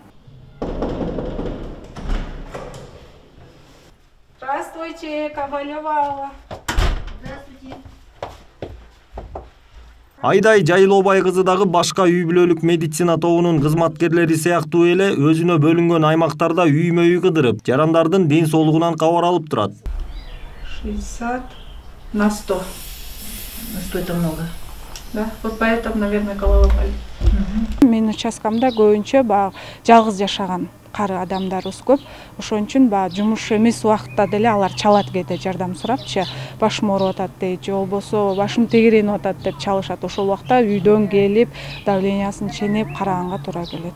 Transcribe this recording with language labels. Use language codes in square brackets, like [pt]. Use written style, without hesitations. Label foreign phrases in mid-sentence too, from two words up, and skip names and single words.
[ru] Здравствуйте, Ковалева Алла. Здравствуйте. [ky] Айдай Жайлообай кызы дагы башка үй бүлөлүк медицина тобунун кызматкерлери сыяктуу эле өзүнө бөлүнгөн аймактарда үймө-үй кыдырып, жарандардын ден соолугунан кабар алып турат. [ru] 60 на 100. На 100 это много. Да, вот поэтому, наверное, голова болит. [ky] Менин участкамда көбүнчө жалгыз жашаган кары адамдарыбыз көп. Ошон үчүн жумуш эмес убакытта деле алар чалат кээде жардам сурапчы. Башым ооруп атат дейт, же болбосо башым тегеренип атат деп чалышат. Ошол убакта үйдөн келип, давлениясын ченеп караганга туура келет.